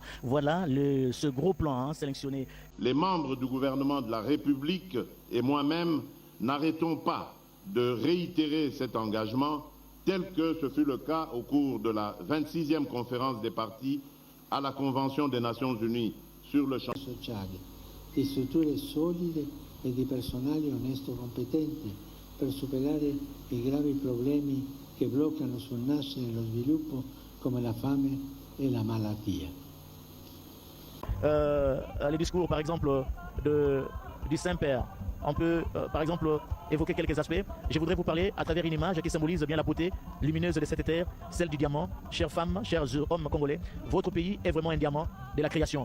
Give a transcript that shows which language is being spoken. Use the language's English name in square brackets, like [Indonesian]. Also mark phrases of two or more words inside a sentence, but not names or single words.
[French] Voilà ce gros plan sélectionné. Les membres du gouvernement de la République et moi-même n'arrêtons pas de réitérer cet engagement tel que ce fut le cas au cours de la 26e conférence des partis à la Convention des Nations Unies sur le champ [Italian] sociali, di strutture solide e di personale onesto competente, per superare i gravi problemi che bloccano sul nascere e lo sviluppo come la fame e la malattia. [French] Les discours, par exemple, du Saint-Père. On peut, par exemple, évoquer quelques aspects. Je voudrais vous parler à travers une image qui symbolise bien la beauté lumineuse de cette terre, celle du diamant. Chères femmes, chers hommes congolais, votre pays est vraiment un diamant de la création.